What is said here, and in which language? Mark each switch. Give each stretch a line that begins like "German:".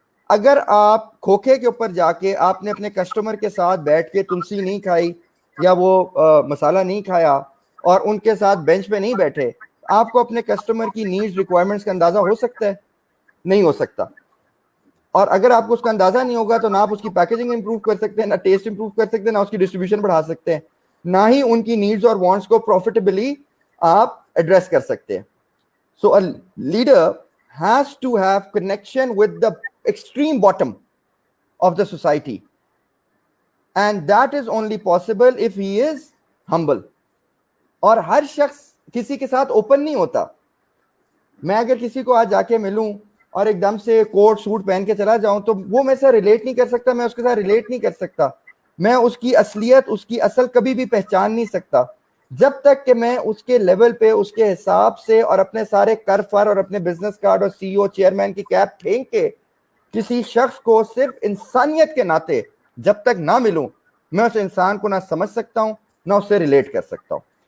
Urdu: اگر آپ کھوکھے کے اوپر جا کے آپ نے اپنے کسٹمر کے ساتھ بیٹھ کے تلسی نہیں کھائی یا وہ مسالہ نہیں کھایا اور ان کے ساتھ بینچ پہ نہیں بیٹھے, آپ کو اپنے کسٹمر کی نیڈز ریکوائرمنٹس کا اندازہ ہو سکتا ہے؟ نہیں ہو سکتا. اور اگر آپ کو اس کا اندازہ نہیں ہوگا تو نہ آپ اس کی پیکیجنگ امپروو کر سکتے ہیں, نہ ٹیسٹ امپروو کر سکتے ہیں, نہ اس کی ڈسٹریبیوشن بڑھا سکتے ہیں, نہ ہی ان کی نیڈز اور وانٹس کو پروفیٹیبلی آپ ایڈریس کر سکتے ہیں.
English: So a leader has to have connection with the extreme bottom of the society, and that is only possible if he is humble.
Urdu: اور ہر شخص کسی کے ساتھ اوپن نہیں ہوتا. میں اگر کسی کو آج جا کے ملوں اور ایک دم سے کوٹ سوٹ پہن کے چلا جاؤں تو وہ میں سے ریلیٹ نہیں کر سکتا, میں اس کے ساتھ ریلیٹ نہیں کر سکتا, میں اس کی اصلیت, اس کی اصل کبھی بھی پہچان نہیں سکتا جب تک کہ میں اس کے لیول پہ, اس کے حساب سے اور اپنے سارے کر فر اور اپنے بزنس کارڈ اور سی او چیئرمین کی کیپ پھینک کے کسی شخص کو صرف انسانیت کے ناطے جب تک نہ ملوں, میں اس انسان کو نہ سمجھ سکتا ہوں نہ اس سے ریلیٹ کر سکتا ہوں.